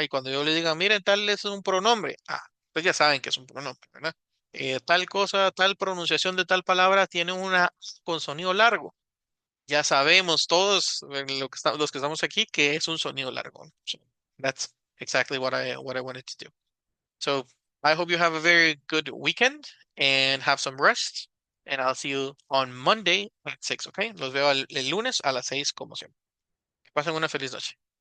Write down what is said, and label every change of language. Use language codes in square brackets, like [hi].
[es] Y cuando yo le diga, miren, tal es un pronombre, pues ya saben que es un pronombre, ¿verdad? Tal cosa, tal pronunciación de tal palabra tiene una con sonido largo ya sabemos todos los que estamos aquí que es un sonido largo. [en] So, that's exactly what I wanted to do. So, I hope you have a very good weekend and have some rest. And I'll see you on Monday at 6, okay? [es] Los veo el lunes a las 6 como siempre. Que pasen una feliz noche.